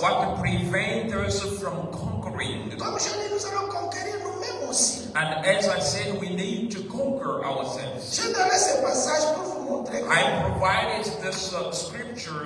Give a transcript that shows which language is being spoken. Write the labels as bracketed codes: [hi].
[en] What to prevent us from conquering. [fr] Comme je dis, nous allons conquérir nous-mêmes aussi. [en] And as I said, we need to conquer ourselves. [fr] J'ai donné ce passage pour vous montrer que [en] I provided this scripture.